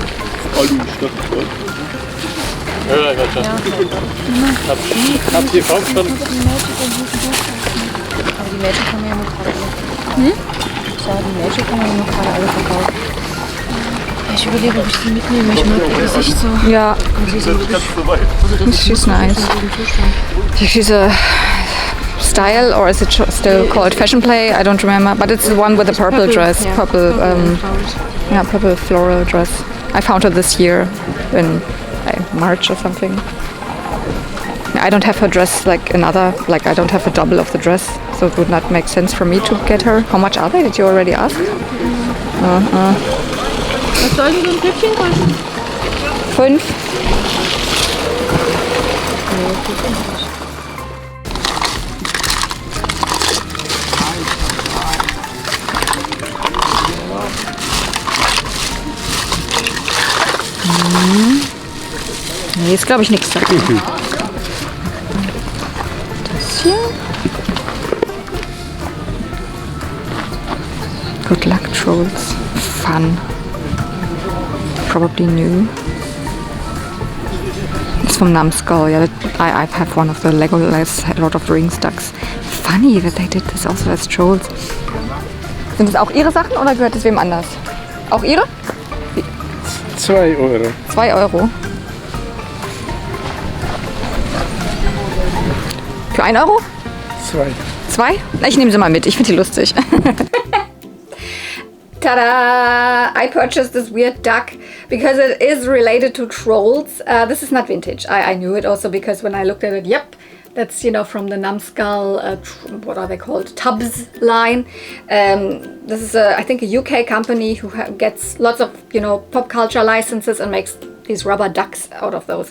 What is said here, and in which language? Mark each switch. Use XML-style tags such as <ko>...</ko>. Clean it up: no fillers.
<de>Ja, ich weiß schon. Habt ihr gekauft schon? Aber die Magic haben wir ja nur gerade alle. Ja, die Magic haben wir ja nur gerade alle verkauft. Ich überlege, ob ich die mitnehme. Ich mag ihr Gesicht so. Ja.</de> <en>She's nice. She's a style, or is it still called fashion play? I don't remember. But it's the one with the purple dress. Yeah. Purple, purple floral dress. I found her this year in March or something. I don't have her dress I don't have a double of the dress, so it would not make sense for me to get her. How much are they? Did you already ask?</en> <de>Was soll denn so ein Püppchen kosten? 5. Nee, ist glaube ich nichts dabei. Das hier.</de> <en>Good luck trolls. Fun. Probably new. It's from Numbskull. Yeah, I have one of the Legolas Lord of the Rings ducks. Funny that they did this also as trolls.</en> <de>Sind das auch Ihre Sachen oder gehört es wem anders? Auch Ihre? 2 Euro. 2 Euro. Für 1 Euro? 2. 2? Ich nehme sie mal mit. Ich finde die lustig. Tada!</de> <en>I purchased this weird duck because it is related to trolls. This is not vintage. I knew it also because when I looked at it, yep, that's from the Numbskull, what are they called? Tubs line. This is I think a UK company who gets lots of pop culture licenses and makes these rubber ducks out of those.</en>